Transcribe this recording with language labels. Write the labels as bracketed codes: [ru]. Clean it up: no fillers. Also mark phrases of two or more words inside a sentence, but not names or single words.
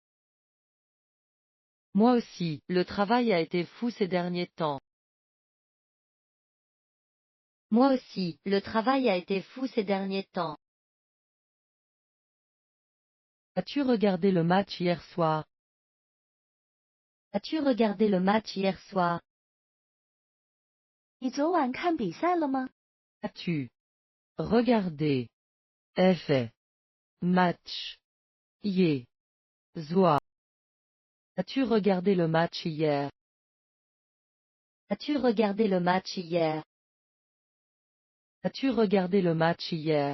[fr] Moi aussi, le travail a été fou ces derniers temps. Moi aussi, le travail a été fou ces derniers temps. As-tu regardé le match hier soir? As-tu regardé le match hier soir? [zh] 你昨晚看比赛了吗？ [fr] As-tu regardé F. Match hier soir? As-tu regardé le match hier? As-tu regardé le match hier? As-tu regardé le match hier?